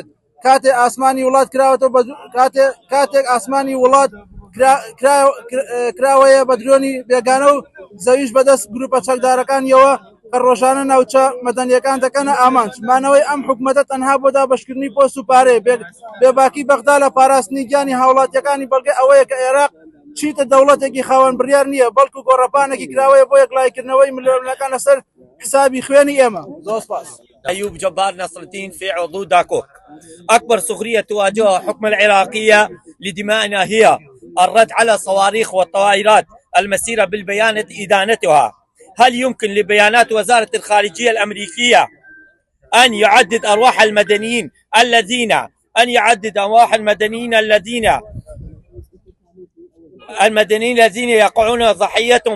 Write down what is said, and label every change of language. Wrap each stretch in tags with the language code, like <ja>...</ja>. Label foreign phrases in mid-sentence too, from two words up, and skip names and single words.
<ckb>کاتێک ئاسمانی وڵات کراوەتەوە کاتێک ئاسمانی وڵات کراوەیە بە درۆنی بێگانە و زەویش بەدەست گروپە چەکدارەکانیەوە کە ڕۆژانە ناوچە مەدەنیەکان دەکەنە ئامانج. مانەوەی ئەم حکوومەتە تەنها بۆ دابەشکردنی پۆست و پارەیە بێباکی بەغدا لە پاراستنی گیانی هاوڵاتیەکانی بەڵگەی ئەوەیە کە عێراق چیتە دەوڵەتێکی خاوەن بڕیار نییە بەڵکو گۆڕەپانێکی کراوەیە بۆ یەکلایکردنەوەی ملیۆنەکان لەسەر حسابی خوێنی ئێمە. زۆر سپاس.</ckb> <ar>أيوب جبار نصر الدين في عضو داكوك. أكبر سخرية تواجهها الحكومة العراقية لدمائنا هي الرد على صواريخ والطائرات المسيرة بالبيان إدانتها. هل يمكن لبيانات وزارة الخارجية الأمريكية أن يعدد أرواح المدنيين الذين يقعون ضحيتهم؟</ar>